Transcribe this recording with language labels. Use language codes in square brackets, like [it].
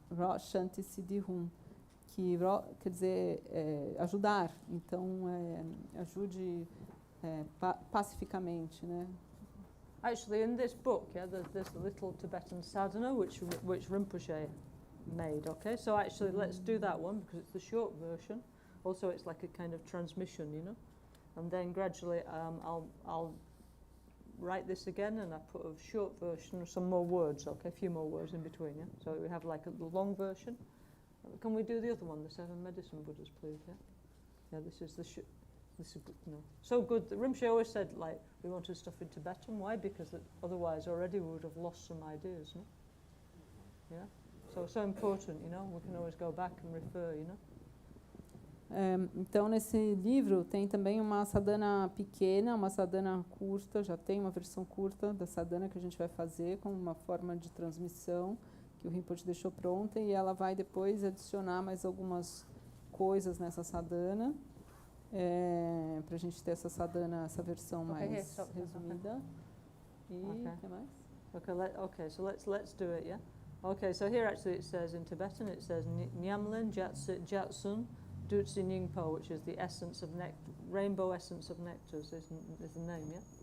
[sa] Rokshanti Siddhihum, [pt] que quer dizer ajudar, então ajude pacificamente, né? [en] Actually, in this book, there's a little Tibetan sadhana which Rinpoche made. Okay, so actually, let's do that one because it's the short version. Also, it's like a kind of transmission, and then gradually, I'll write this again, and I put a short version of some more words. Okay, a few more words in between. Yeah, so we have like the long version. Can we do the other one, the 7 medicine Buddhas, please? Yeah, this is so good. Rinpoche always said, like, we wanted stuff in Tibetan. Why? Because otherwise already we would have lost some ideas, no? Yeah? So important, we can always go back and refer, [pt] Então, nesse livro tem também uma sadhana pequena, uma sadhana curta, já tem uma versão curta da sadhana que a gente vai fazer com uma forma de transmissão que o Rinpoche deixou pronta, e ela vai depois adicionar mais algumas coisas nessa sadhana, para a gente ter essa sadhana, essa versão mais resumida. E o que mais? [en] Okay, so let's do it, yeah? Okay, so here actually it says in Tibetan, it says Nyamlin Jatsit Jatsun Dutsi Ningpo, which is the essence of rainbow essence of nectars, is the name, yeah?